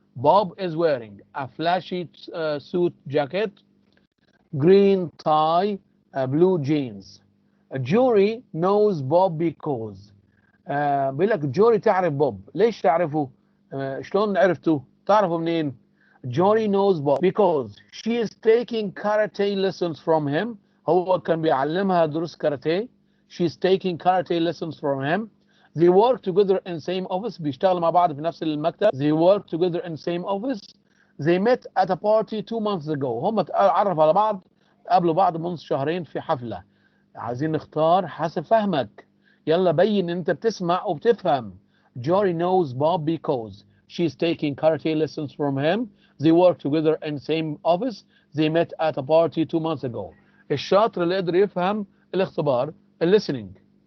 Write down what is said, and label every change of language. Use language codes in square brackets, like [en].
[en] Bob is wearing a flashy suit jacket, green tie, blue jeans. Jory knows Bob because [ar] بيقول لك جوري تعرف بوب. ليش تعرفه؟ شلون عرفته؟ تعرفه منين؟ [en] Jory knows Bob because she is taking karate lessons from him. [ar] هو كان بيعلمها دروس كاراتيه. [en] She is taking karate lessons from him. They work together in same office. [ar] بيشتغلوا مع بعض في نفس المكتب. [en] They work together in same office. They met at a party 2 months ago. [ar] هم اتعرفوا على بعض قابلوا بعض منذ شهرين في حفلة. عايزين نختار حسب فهمك. يلا بين انت بتسمع وبتفهم. [en] Jory knows Bob because she's taking karate lessons from him. They work together in same office. They met at a party 2 months ago. [ar] الشاطر اللي قدر يفهم الاختبار listening.